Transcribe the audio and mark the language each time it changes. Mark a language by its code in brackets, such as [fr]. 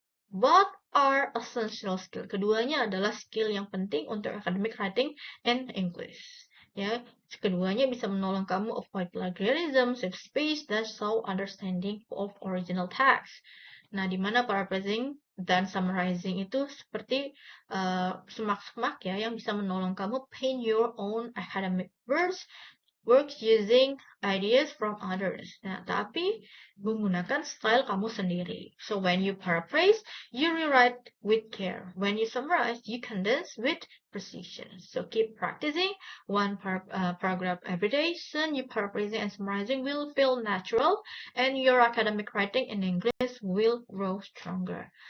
[en] Both are essential skill. [id] Keduanya adalah skill yang penting untuk [en] academic writing and English. [id] Ya, keduanya bisa menolong kamu [en] avoid plagiarism, save space, dan show understanding of original text. [id] Nah, di mana paraphrasing dan summarizing itu seperti semak-semak ya, yang bisa menolong kamu [en] paint your own academic works using ideas from others. [id] Nah, tapi menggunakan style kamu sendiri. [en] So when you paraphrase, you rewrite with care. When you summarize, you condense with precision. So keep practicing one paragraph every day. Soon your paraphrasing and summarizing will feel natural, and your academic writing in English will grow stronger.